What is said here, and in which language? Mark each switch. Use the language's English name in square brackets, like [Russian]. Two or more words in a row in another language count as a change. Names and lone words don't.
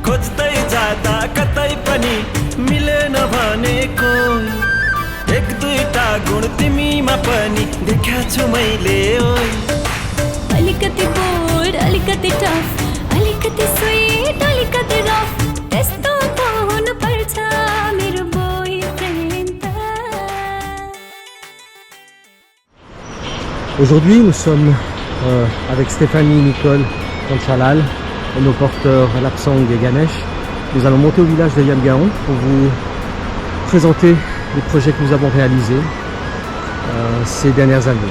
[Nepali] खोज्दै जाँदा कतै पनि मिलेन भने कोही एक दुईटा गुण तिमीमा पनि देखा छु मैले अलिकति बोल्ड अलिकति टफ अलिकति स्वीट अलिकति रफ त्यस्तो पो हुनुपर्छ मेरो बोयफ्रेन्ड त [French] Aujourd'hui, nous sommes avec Stéphanie, Nicole, Conchalal et nos porteurs Lapsang et Ganesh. Nous allons monter au village de Yamgaon pour vous présenter les projets que nous avons réalisés ces dernières années.